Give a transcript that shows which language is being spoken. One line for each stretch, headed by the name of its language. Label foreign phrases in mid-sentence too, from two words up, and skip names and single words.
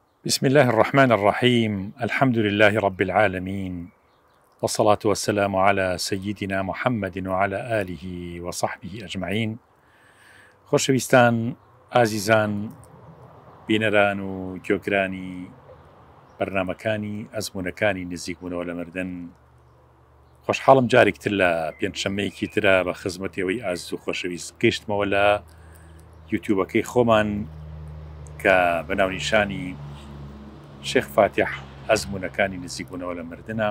Arabic: بسم الله الرحمن الرحيم. الحمد لله رب العالمين، والصلاة والسلام على سيدنا محمد وعلى آله وصحبه أجمعين.
Central Kurdish: خۆشەویستان ئازیزان، بینەران و گوێگرانی بەرنامەکانی ئەزموونەکانی نزیکبوونەوە لە مردن، خۆشحاڵم جارێکتر لە پێنجشەممەیەکی ترە بە خزمەتەوەی ئازیز و خۆشەویست گەیشتمەوە لە یوتیوبەکەی خۆمان کە بەناونیشانی شێخ فاتح ئەزموونەکانی نزیکبوونەوە لە مردنە.